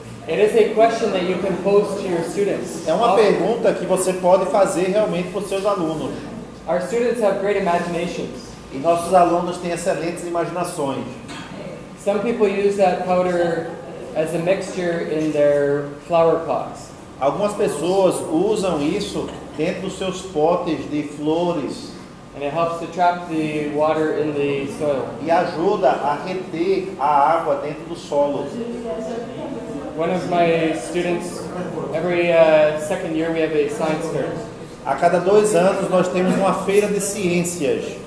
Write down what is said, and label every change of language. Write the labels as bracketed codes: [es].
[en] It is a question that you can pose to your students. [pt] É uma pergunta que você pode fazer realmente para os seus alunos. [en] Our students have great imaginations. [pt] E nossos alunos têm excelentes imaginações. [en] Some people use that powder as a mixture in their flower pots. [pt] Algumas pessoas usam isso dentro dos seus potes de flores. [en] And it helps to trap the water in the soil. [pt] E ajuda a reter a água dentro do solo. [en] One of my students, every second year we have a science fair. [pt] A cada 2 anos nós temos uma feira de ciências.